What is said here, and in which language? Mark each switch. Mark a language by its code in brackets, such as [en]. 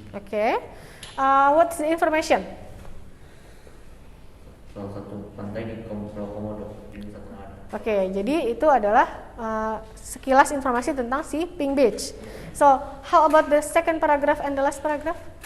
[en] Okay, what's the information? [id] Salah satu pantai di Pulau Komodo di Nusa Tenggara. Oke, jadi itu adalah sekilas informasi tentang si Pink Beach. [en] So, how about the second paragraph and the last paragraph?